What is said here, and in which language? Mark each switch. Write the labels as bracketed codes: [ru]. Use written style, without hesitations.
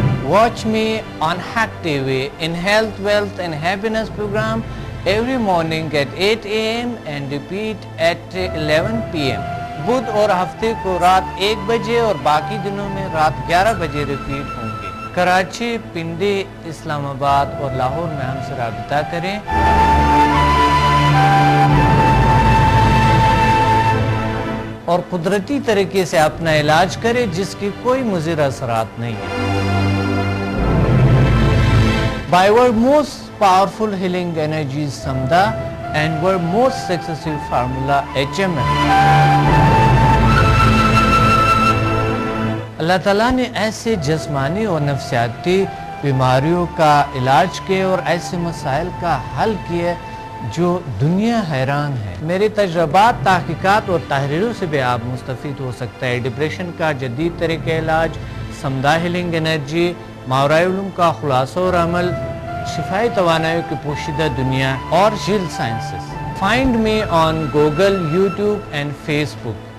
[en] Watch me on Hack TV in Health, Wealth and Happiness program every morning at 8 AM and repeat at 11 PM. [ur] بدھ اور ہفتے کو رات 1 بجے اور باقی دنوں میں رات 11 بجے ریپیٹ ہوں گے. کراچی, پنڈی, اسلام آباد اور لاہور میں ہم سے رابطہ کریں. اور قدرتی طریقے سے اپنا علاج کریں جس کی کوئی مضر اثرات نہیں ہیں. [en] By our most powerful healing energies Samda and our most successful formula HMN. [ur] اللہ تعالیٰ نے ایسے جسمانی اور نفسیاتی بیماریوں کا علاج کیا اور ایسے مسائل کا حل کیا جو دنیا حیران ہے۔ میرے تجربات، تحقیقات اور تحریروں سے بھی آپ مستفید ہو سکتا ہے۔ ڈپریشن کا جدید طریقہ علاج، سمدہ ہیلنگ انرجی، ماورائے علوم کا خلاصہ اور عمل، شفائی توانائی کی پوشیدہ دنیا اور jail sciences. [en] Find me on Google, YouTube and Facebook.